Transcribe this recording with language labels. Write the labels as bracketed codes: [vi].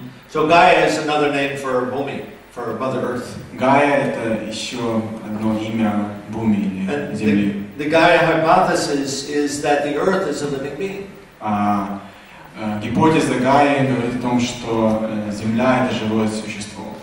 [en] So Gaia is another name for Bhumi, for Mother Earth. [ru] Gaia — это еще одно имя Буми или Земли. [en] The Gaia hypothesis is that the Earth is a living being. [ru] Гипотеза Гаи говорит о том, что Земля — это живое существо.